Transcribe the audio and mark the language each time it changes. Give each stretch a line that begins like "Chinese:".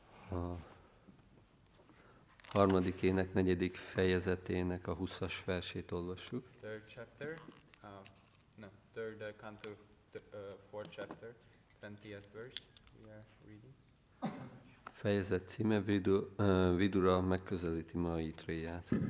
Hungarian: A harmadik ének, negyedik fejezetének a 20-as versét olvassuk.
English: Third chapter, third canto, fourth chapter, 20th verse, we are reading.
Hungarian: Fejezet címe Vidura megközelíti Maitréját.